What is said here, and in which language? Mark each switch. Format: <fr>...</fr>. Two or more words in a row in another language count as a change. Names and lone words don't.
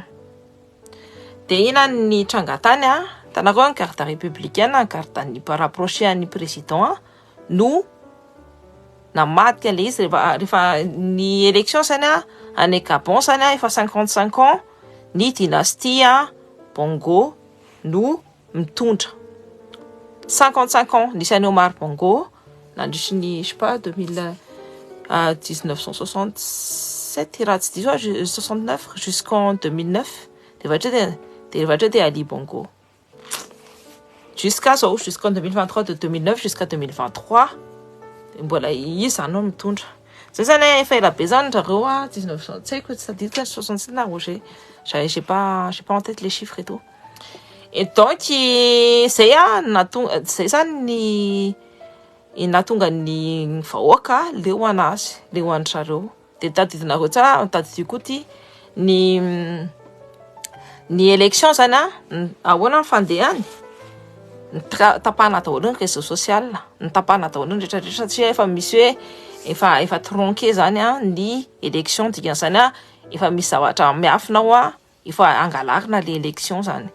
<mg>De ina ny tranga tany tanareo ny</mg> <fr>carte républicaine,</fr> <mg>carte ny rapproché an'ny président no namadika le izy rehefa ny élection zany any Gabon zany efa 55 ans ny dynastie Bongo no mitondra. 55 ans nisy an'ny Omar Bongo nandritry ny</mg> <fr>je sais pas</fr> <mg>1967 raha tsy diso 69 jusqu'en 2009 de rehefa de Ali Bongo jusqu'en 2023 de 2009 jusqu'à 2023 mbola izy zany no mitondra. Zay zany efa ela be zany zareo 1900 tsy haiko tsy tadidiko 67 na Roger</mg> <fr>j'ai pas en tête les chiffres et tout. Et donc</fr> <mg>zay zay zany ny natonga ny vahoaka leo anazy leo an zareo. De tadidinareo tsara tadidio koa ty ny élection zany ahoana ny fandehany tapahana daholo ny</mg> <fr>réseau social</fr> <mg>ny tapahana daholo ny rehetrarehetra satria efa misy hoe efa tronqué zany ny élection dikan'izany efa misy zavatra miafina efa angalarina le élection zany.</mg>